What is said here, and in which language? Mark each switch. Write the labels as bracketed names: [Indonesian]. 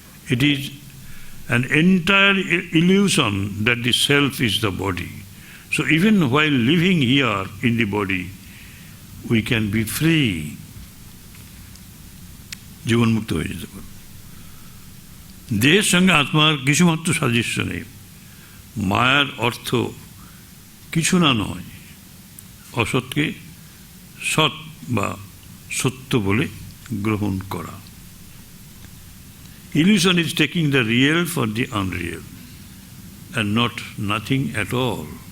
[English] It is an entire illusion that the self is the body. So even while living here in the body, we can be free. [Bangla] জীবনমুক্ত হয়ে যেতে পারে। দেহের সঙ্গে আত্মার কিছুমাত্র সাদৃশ্য নেই। মায়ার অর্থ কিছু না নয়, অসৎকে সৎ বা সত্য বলে গ্রহণ করা। [English] Illusion is taking the real for the unreal and not nothing at all.